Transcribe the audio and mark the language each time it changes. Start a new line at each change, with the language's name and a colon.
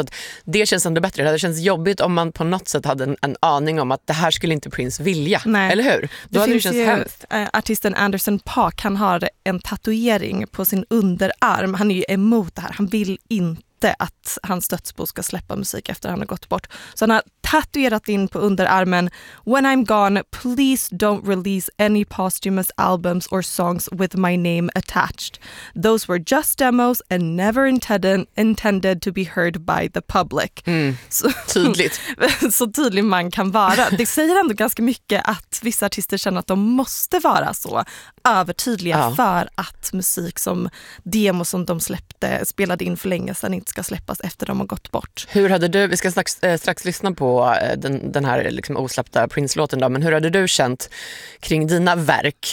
Swedish: Så att det känns ändå bättre. Det känns jobbigt om man på något sätt hade en aning om att det här skulle inte Prince vilja. Nej. Eller hur? Då hade det känts hemskt. Artisten Anderson .Paak, han har en tatuering på sin underarm. Han är ju emot det här. Han vill inte att hans dödsbo ska släppa musik efter han har gått bort. Så han har tatuerat in på underarmen:
English: "When I'm gone, please don't release any posthumous albums or songs with my name attached. Those were just demos and never intended to be heard by the public."
Swedish: Tydligt. Så tydlig man kan vara. Det säger ändå ganska mycket att vissa artister känner att de måste vara så övertydliga för att musik som demo som de släppte, spelade in för länge sedan, inte ska släppas efter de har gått bort. Hur hade du, vi ska strax lyssna på den här liksom osläppta Prince-låten då, men hur hade du känt kring dina verk?